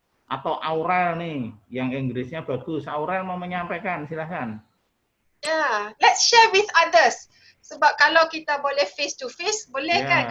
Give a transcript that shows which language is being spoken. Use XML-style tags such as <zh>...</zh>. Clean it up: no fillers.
<id>Atau Aurel nih, yang Inggrisnya bagus. Aurel mau menyampaikan, silahkan.</id> <en>Yeah, let's share with others.</en> <ms>Sebab kalau kita boleh</ms> <en>face to face,</en> <ms>boleh kan?</ms>